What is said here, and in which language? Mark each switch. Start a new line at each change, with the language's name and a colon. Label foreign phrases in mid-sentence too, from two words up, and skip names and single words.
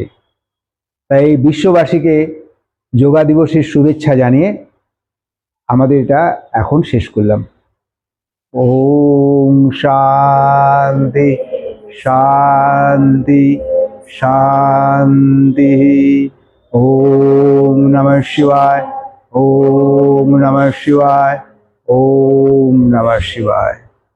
Bangla: তাই বিশ্ববাসীকে যোগা দিবসের শুভেচ্ছা জানিয়ে আমাদের এটা এখন শেষ করলাম।
Sanskrit: ওম শান্তি শান্তি শান্তি। ওম নমঃ শিবায়, ওম নমঃ শিবায়, ওম নমঃ শিবায়।